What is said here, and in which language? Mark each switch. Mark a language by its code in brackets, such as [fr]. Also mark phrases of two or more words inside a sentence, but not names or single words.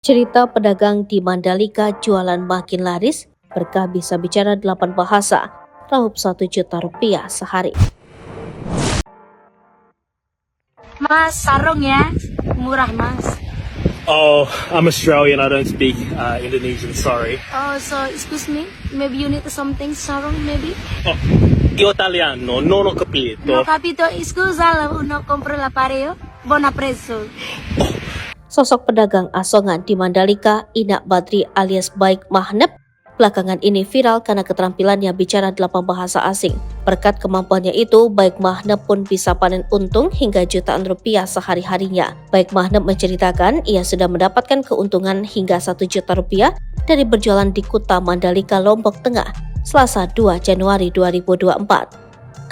[id] Cerita pedagang di Mandalika jualan makin laris, berkah bisa bicara 8 bahasa, raup 1 juta rupiah sehari. Mas, sarung ya, murah mas. [en] Oh, I'm Australian. I don't speak Indonesian. Sorry. Oh, so excuse me, maybe you need something sarung maybe? [it] Oh, io italiano, non ho capito. No capito, scusa, uno compro la pareo, buon appresso. [id] Sosok pedagang asongan di Mandalika, Inak Badri alias Baik Mahnep, belakangan ini viral karena keterampilannya bicara 8 bahasa asing. Berkat kemampuannya itu, Baik Mahnep pun bisa panen untung hingga jutaan rupiah sehari-harinya. Baik Mahnep menceritakan ia sudah mendapatkan keuntungan hingga 1 juta rupiah dari berjualan di Kuta Mandalika, Lombok Tengah, Selasa 2 Januari 2024.